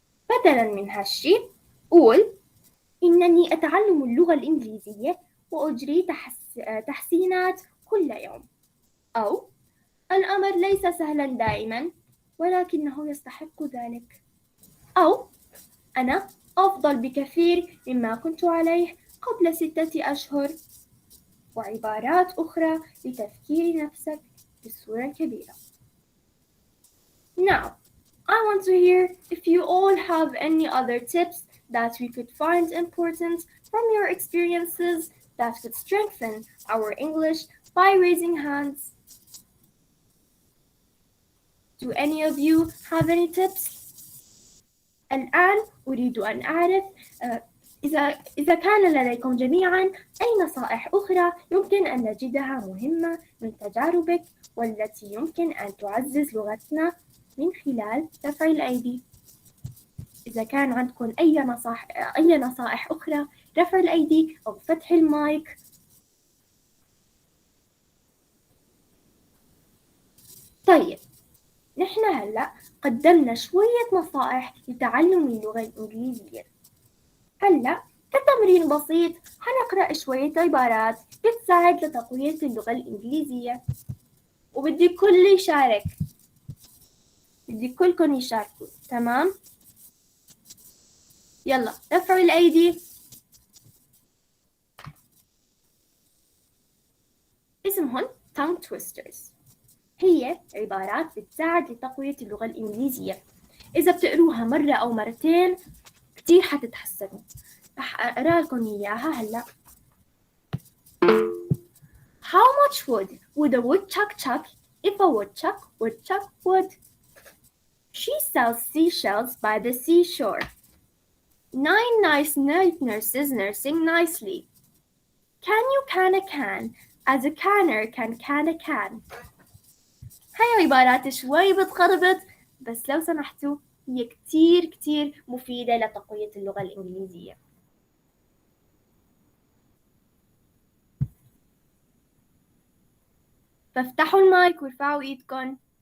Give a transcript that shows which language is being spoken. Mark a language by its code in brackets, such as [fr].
[ar] بدلاً من هالشي قول إنني أتعلم اللغة الإنجليزية وأجري تحسينات كل يوم، أو الأمر ليس سهلاً دائماً ولكنه يستحق ذلك، أو أنا أفضل بكثير مما كنت عليه قبل 6 أشهر، وعبارات أخرى لتذكير نفسك بالصورة الكبيرة. [en] Now, I want to hear if you all have any other tips that we could find important from your experiences that could strengthen our English by raising hands. Do any of you have any tips? [ar] الآن أريد أن أعرف إذا كان لديكم جميعاً أي نصائح أخرى يمكن أن نجدها مهمة من تجاربك والتي يمكن أن تعزز لغتنا من خلال رفع الأيدي. إذا كان عندكم أي نصائح أخرى، رفع الأيدي أو فتح المايك. طيب، نحن هلأ قدمنا شوية نصائح لتعلم اللغة الإنجليزية. هلأ كتمرين بسيط حنقرأ شوية عبارات بتساعد لتقوية اللغة الإنجليزية، وبدي الكل يشارك، بدي كلكم يشاركوا. تمام؟ يلا رفعوا الأيدي. اسمهن tongue twisters. هي عبارات بتساعد لتقوية اللغة الإنجليزية. إذا بتقروها مرة أو مرتين كتير حتتحسنوا. رح أقرأ لكم إياها هلأ. [en] How much would a woodchuck chuck if a woodchuck would? She sells seashells by the seashore. 9 nice night nurses nursing nicely. Can a can as a canner can a can. [ar] هاي عبارات شوي بتخربط، بس لو سمحتوا هي كتير مفيدة لتقوية اللغة الإنجليزية. فافتحوا المايك وارفعوا ايدكم.